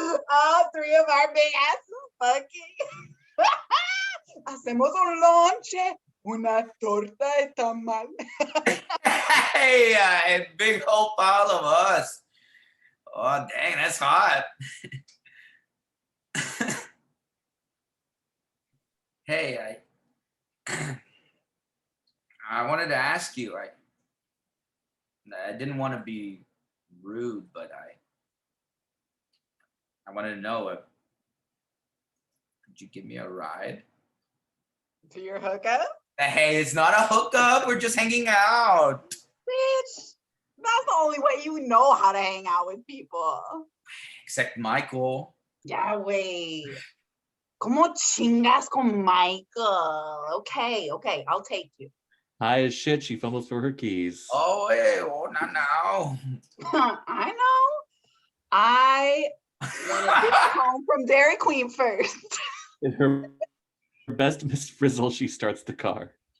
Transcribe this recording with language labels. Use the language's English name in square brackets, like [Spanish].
[English] All three of our big asses fucking. [Spanish] Hacemos un lonche, una torta de tamal. [English] Hey, and big whole pile of us. Oh, dang, that's hot. Hey, I wanted to ask you, I didn't want to be rude, but I wanted to know if could you give me a ride? To your hookup? Hey, it's not a hookup. We're just hanging out. Bitch, that's the only way you know how to hang out with people. Except Michael. Yeah, wait. [Spanish] ¿Cómo chingas con Michael? [English] Okay, I'll take you. High as shit, she fumbles for her keys. Oh, hey, not now. I know. I want to get home from Dairy Queen first. In her best Miss Frizzle, she starts the car.